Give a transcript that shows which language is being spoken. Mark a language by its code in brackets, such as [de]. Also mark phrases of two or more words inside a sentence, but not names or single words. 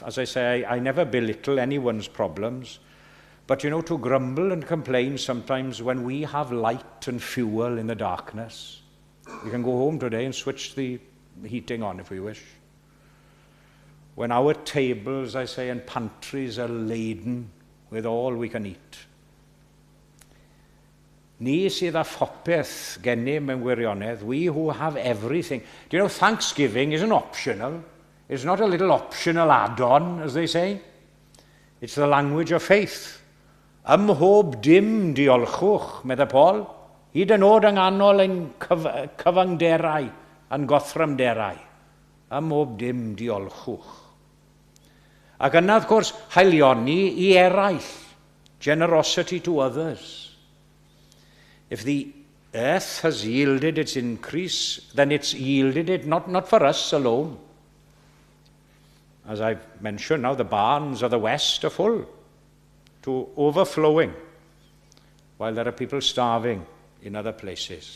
[en] As I say, I never belittle anyone's problems. But you know, to grumble and complain sometimes when we have light and fuel in the darkness. We can go home today and switch the heating on if we wish. When our tables, I say, and pantries are laden with all we can eat. [cy] Ni sydd â phopeth gennym mewn wirionedd, [en] we who have everything. Do you know, Thanksgiving isn't optional. It's not a little optional add-on, as they say. It's the language of faith. [cy] Ym mhob dim diolchwch, medda Paul. Hyd yn oed yng nghanol ein cyfangderau a'n gothramderau. Ym mhob dim diolchwch. Ac yna, wrth gwrs, haelioni I eraill. [en] Generosity to others. If the earth has yielded its increase, then it's yielded it not for us alone. As I've mentioned now, the barns of the west are full to overflowing, while there are people starving in other places.